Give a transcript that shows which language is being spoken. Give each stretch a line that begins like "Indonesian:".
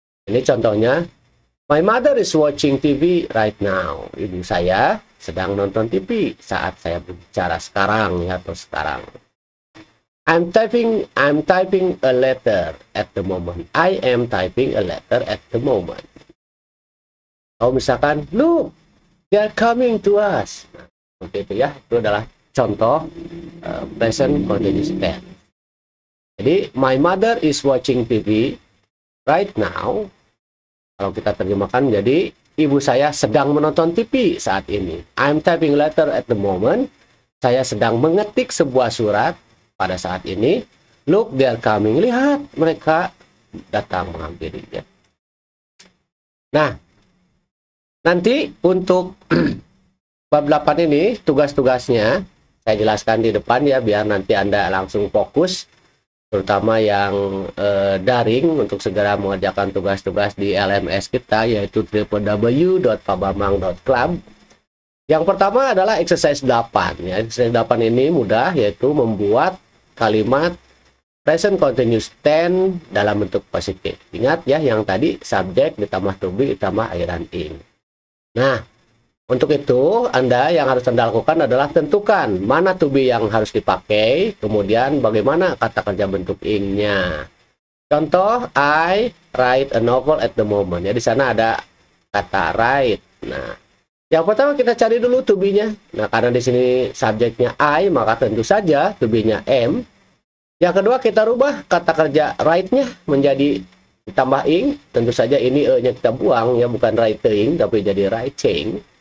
Indonesian: Ini contohnya,
English: my mother is watching TV right now.
Indonesian: Ibu saya sedang nonton TV saat saya berbicara sekarang, ya, atau sekarang.
English: I'm typing a letter at the moment. I am typing a letter at the moment.
Indonesian: Kalau misalkan,
English: look, they are coming to us.
Indonesian: Nah, seperti itu ya, itu adalah contoh present continuous tense.
English: Jadi, my mother is watching TV right now.
Indonesian: Kalau kita terjemahkan jadi, ibu saya sedang menonton TV saat ini.
English: I'm typing a letter at the moment.
Indonesian: Saya sedang mengetik sebuah surat pada saat ini.
English: Look, they are coming.
Indonesian: Lihat, mereka datang menghampirinya. Nah, nanti untuk bab 8 ini, tugas-tugasnya saya jelaskan di depan ya, biar nanti Anda langsung fokus, terutama yang daring, untuk segera mengerjakan tugas-tugas di LMS kita, yaitu www.pabamang.club. Yang pertama adalah exercise 8. Ya. Exercise 8 ini mudah, yaitu membuat kalimat present continuous tense dalam bentuk positif. Ingat ya, yang tadi subjek ditambah to be ditambah akhiran ing. Nah, untuk itu Anda yang harus Anda lakukan adalah tentukan mana to be yang harus dipakai, kemudian bagaimana kata kerja bentuk ing-nya.
English: Contoh, I write a novel at the moment.
Indonesian: Ya, di sana ada kata write. Nah, yang pertama kita cari dulu to be-nya. Nah, karena di sini subjeknya I, maka tentu saja to be-nya am. Yang kedua, kita rubah kata kerja write-nya menjadi ditambah ing. Tentu saja ini e-nya kita buang, ya, bukan writing, tapi jadi writing.